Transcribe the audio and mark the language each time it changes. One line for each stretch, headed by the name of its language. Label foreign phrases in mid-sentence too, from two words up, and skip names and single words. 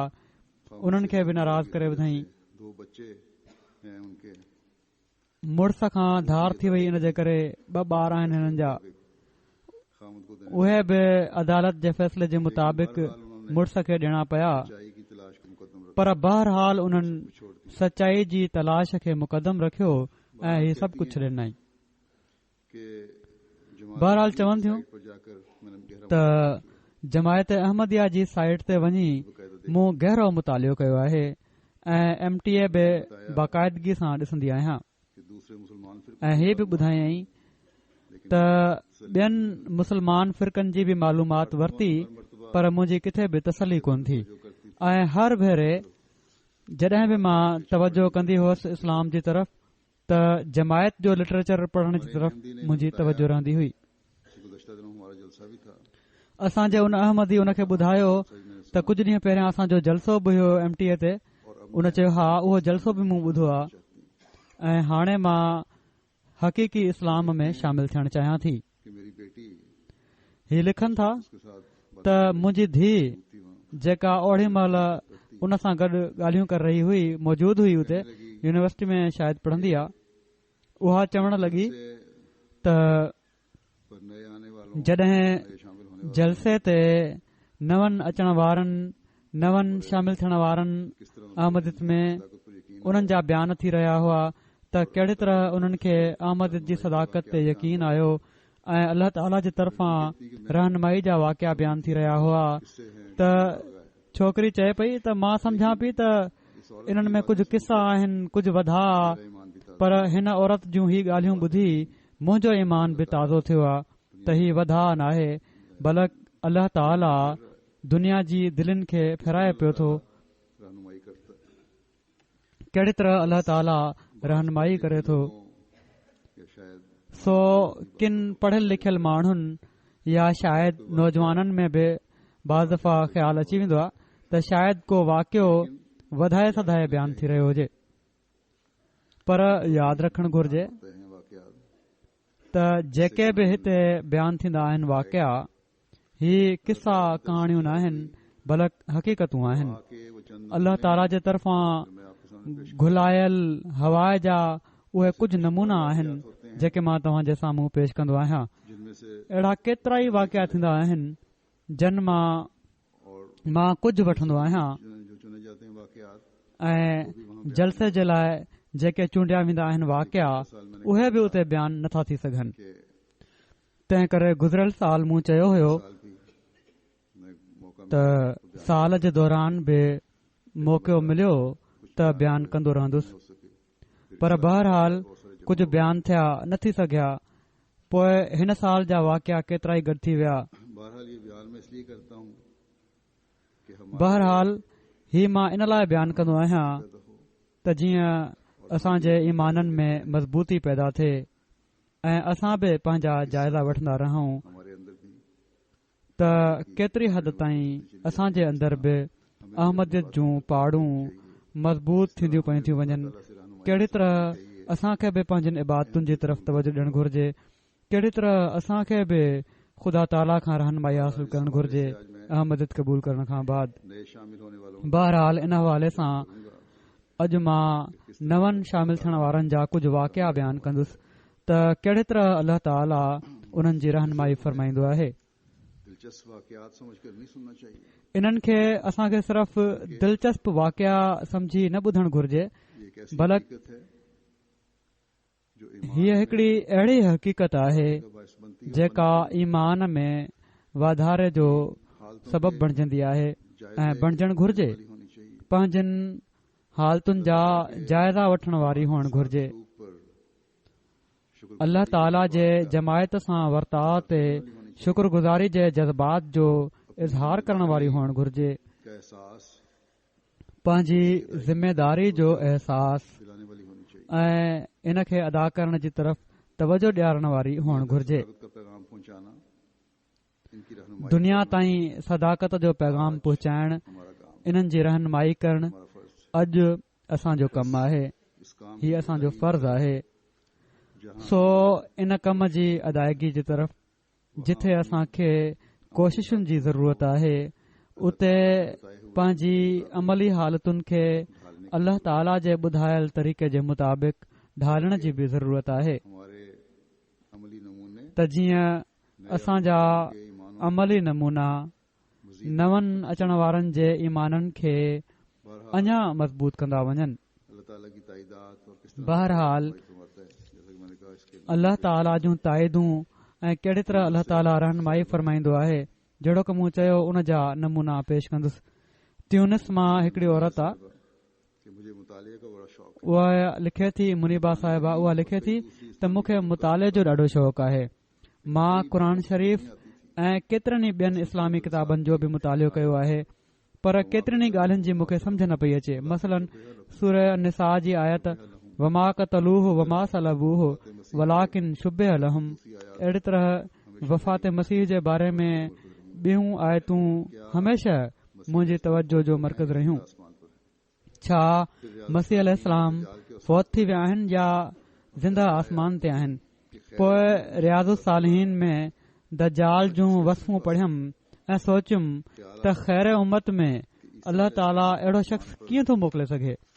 Sindhi: उन्हनि खे बि नाराज़ करे ॿुधाई।
Urdu: دو بچے ہیں ان کے
Sindhi: मुड़ुस खां धार थी वई, इन जे करे 2 ॿार आहिनि हिननि जा।
Urdu: خامد کو دینے
Sindhi: उहे बि अदालत जे फ़ैसिले जे मुताबिक़ मुड़ुस खे ॾियणा पिया,
Urdu: چاہیے کی تلاش کو مقدم رکھ
Sindhi: पर बहरहाल उन्हनि सचाई जी तलाश खे मुक़दम रखियो ऐं ही सभु कुझु ॾिनई।
Urdu: के
Sindhi: बहरहाल चवनि थियूं
Urdu: پر جا کر میں نے گہرا
Sindhi: त जमायत अहमदिया जी साइट ते वञी मूं गहरो मुतालियो कयो आहे ऐं MTA बि बाक़ाइदगी सां ॾिसंदी आहियां
Urdu: کہ دوسرے مسلمان پھر
Sindhi: ऐं हीअ बि ॿुधायई त ॿियनि मुसलमान फ़िरकनि जी बि मालूमात वरिती, पर मुंहिंजी किथे बि तसली कोन थी ऐं हर भेरे जॾहिं बि मां तवजो कंदी हुअसि इस्लाम जी तरफ़ त जमायत जो लिटरेचर पढ़ण जी तरफ़ मुंहिंजी तवजो रहंदी हुई।
Urdu: گزشتہ دنوں ہمارا جلسہ بھی تھا.
Sindhi: असांजे उन अहमदी उन खे ॿुधायो त कुझु ॾींहं पहिरियां असांजो जलसो बि हुयो MTA ते। उन चयो हा, उहो जलसो बि मूं ॿुधो आहे ऐं हाणे मां हक़ीक़ी इस्लाम में शामिल थियणु चाहियां थी।
Urdu: کہ میری بیٹی
Sindhi: हीअ लिखनि था
Urdu: کے ساتھ
Sindhi: त मुंहिंजी धीउ जेका ओड़ी महिल उन सां गॾु ॻाल्हियूं कर रही हुई, मौजूदु हुई उते, यूनिवर्सिटी में शायदि पढ़ंदी आहे, उहा चवण लॻी त
Urdu: پر نئے آنے والوں
Sindhi: जॾहिं
Urdu: میں شامل ہونے
Sindhi: जलसे ते नवनि अचण वारनि, नवनि शामिल थियण वारनि अहमदियत में
Urdu: طاقت پر یقین
Sindhi: उन्हनि जा बयान थी रहिया हुआ त कहिड़ी तरह उन्हनि खे अहमदियत जी सदाकत ते यकीन आयो ऐं अल्लाह ताला जी तरफ़ां रहनुमाई जा वाक़िया बयान थी रहिया हुआ त छोकिरी चए पई त मां सम्झां पई त इन्हनि में कुझु किसा आहिनि, कुझु वधा,
Urdu: ایمان بھی تھا.
Sindhi: पर हिन औरत जूं ही ॻाल्हियूं ॿुधी मुंहिंजो ईमान बि ताज़ो थियो आहे त ही वधा नाहे, बल्कि अल्लाह ताला दुनिया जी दिलनि खे फेराए पियो थो।
Urdu: رہنمائی کرتا ہے.
Sindhi: कहिड़ी तरह अल्लाह ताला रहनुमाई करे थो।
Urdu: یا شاید
Sindhi: सो किन पढ़ियल लिखियल माण्हुनि या शायदि नौजवाननि में बि बाज़ दफ़ा ख़्यालु अची वेंदो आहे त शायदि को वाक़ियो वधाए सधाए बयानु थी रहियो हुजे, पर यादि रखणु घुर्जे
Urdu: ہوتے ہیں واقعات
Sindhi: त जेके बि हिते बयानु थींदा आहिनि वाक़िया ही किसा कहाणियूं न आहिनि बल्कि हक़ीक़तूं आहिनि।
Urdu: کے وہ چند
Sindhi: अल्लाह ताला जे तरफ़ां
Urdu: میں آپ کے سامنے پیش
Sindhi: घुलायल हवा जा उहे कुझु नमूना आहिनि जेके मां तव्हां जे साम्हूं पेश कंदो आहियां।
Urdu: جن میں سے
Sindhi: अहिड़ा केतिरा ई वाक़िया थींदा आहिनि जिन मां कुझु वठंदो आहियां
Urdu: جو چنے جاتے ہیں واقعات
Sindhi: ऐं जलसे जे लाइ जेके चूंडिया वेंदा आहिनि वाक़िया उहे बि उते बयानु नथा थी सघनि।
Urdu: के
Sindhi: तंहिं करे गुज़िरियल साल मूं चयो हुयो
Urdu: سال کی میں موقع
Sindhi: त साल जे दौरान बि मौक़ो मिलियो त बयानु कंदो रहंदुसि,
Urdu: ہو سکے.
Sindhi: पर बहरहाल कुझु बयानु थिया न थी सघिया। पोइ हिन साल जा वाक़िया केतिरा ई गॾु थी विया।
Urdu: بہرحال یہ بیان میں اس لیے کرتا ہوں کہ ہم
Sindhi: बहरहाल ही मां इन लाइ बयानु कंदो आहियां त जीअं असांजे ईमाननि में मज़बूती पैदा थिए ऐं असां बि पंहिंजा जाइज़ा वठंदा रहूं
Urdu: ہمارے اندر بھی
Sindhi: त केतिरी हद ताईं असांजे अंदर बि अहमदियत जूं पहाड़ूं मज़बूत थींदियूं पयूं थियूं वञनि। कहिड़ी तरह असांखे बि पंहिंजनि इबादतुनि जी तरफ़ तवजो ॾियणु घुर्जे, कहिड़ी तरह असांखे बि ख़ुदा ताला खां रहनुमाई हासिल करणु घुर्जे अहमदियत क़बूल करण खां बाद।
Urdu: نئے شامل ہونے والوں
Sindhi: बहरहाल इन हवाले सां अॼु मां नवनि शामिल थियण वारनि जा कुझु वाक़िया बयानु कंदुसि त कहिड़ी तरह अल्लाह ताला उन्हनि जी रहनुमाई फरमाईंदो आहे।
Urdu: دلچسپ واقعات سمجھ کر نہیں سننا چاہیے.
Sindhi: इन्हनि खे असांखे सिर्फ़ दिलचस्प वाक़िया समझी न ॿुधणु घुर्जे,
Urdu: یہ ایک ایسی
Sindhi: बल्कि
Urdu: حقیقت ہے جو
Sindhi: हीअ हिकड़ी अहिड़ी हक़ीक़त आहे
Urdu: کا باعث بنتی ہے.
Sindhi: जेका ईमान में वाधारे जो सबबु बणजंदी आहे ऐं बणजणु घुर्जे।
Urdu: والی ہونی چاہیے.
Sindhi: पंहिंजनि हालतुनि जा जाइज़ा वठण वारी हुअणु घुर्जे।
Urdu: اوپر شکر
Sindhi: अल्लाह ताला जे जमायत सां वर्ताव ते शुक्रगुज़ारी जे जज़्बात जो इज़हार करण वारी हुअणु घुर्जे।
Urdu: کا احساس
Sindhi: पंहिंजी ज़िमेदारी जो अहसास
Urdu: دلانے والی ہونی چاہیے.
Sindhi: ऐं इन खे अदा करण जी तरफ़ तवजो ॾियारण वारी हुअणु घुर्जे।
Urdu: صداقت کا پیغام پہنچانا ان کی رہنمائی
Sindhi: दुनिया ताईं सदाकत जो पैगाम पहुचाइण,
Urdu: ہمارا کام,
Sindhi: इन्हनि जी रहनुमाई करणु
Urdu: ہمارا فرض.
Sindhi: अॼु असांजो कमु आहे,
Urdu: اس کام
Sindhi: हीउ असांजो फर्ज़ आहे।
Urdu: जहां
Sindhi: सो इन कम जी अदायगी जी तरफ़ जिथे असांखे कोशिशुनि जी ज़रूरत आहे उते पंहिंजी अमली हालतुनि खे अल्लाह ताला जे ॿुधायल तरीक़े जे मुताबिक़ ढालण जी बि ज़रूरत आहे
Urdu: ہمارے عملی نمونے
Sindhi: त जीअं असांजा
Urdu: کے ایمانوں
Sindhi: अमली नमूना नवनि अचण वारनि जे ईमाननि खे बहरहाल अञा मज़बूत कंदा वञनि।
Urdu: اللہ تعالیٰ کی تائیدات اور کس طرح बहरहाल فرماتا ہے، جیسا کہ میں نے کہا اس کے
Sindhi: अल्लाह ताला जूं ताइदूं ऐं कहिड़ी तरह अल्लाह ताला रहनुमाई फरमाईंदो आहे, जहिड़ो की मूं चयो उन जा नमूना पेश कंदुसि। ट्यूनिस मां हिकड़ी औरत आहे,
Urdu: کہ مجھے مطالعے کا بڑا شوق ہے.
Sindhi: उहा लिखे थी, मुनीबा साहिबा उहा लिखे थी त मूंखे मुताले जो ॾाढो शौक़ु आहे। मां क़ुर शरीफ़ ऐं केतिरनि ई ॿियनि इस्लामी किताबनि जो बि मुतालो कयो आहे, पर केतिरनि ई ॻाल्हियुनि जी मूंखे सम्झ न पई अचे। मसलन सूरह निसा जी आयत
Arabic: وما قتلوه وما صلبوه ولكن شبه لهم,
Sindhi: अहिड़ी तरह वफ़ात मसीह जे बारे में ॿियूं आयतूं हमेशह मुंहिंजी तवजो जो मर्कज़ रहियूं।
Urdu: آسمان پر ہے.
Sindhi: छा मसीह अलैहिस्सलाम फौत थी विया आहिनि या ज़िंदा आसमान ते आहिनि? पोइ रियाज़ुस सालिहीन में दज्जाल जूं वसफ़ूं पढ़ियमि ऐं सोचियुमि त ख़ैर उम्मत में अल्लाह ताला अहिड़ो शख़्स कीअं थो मोकिले सघे।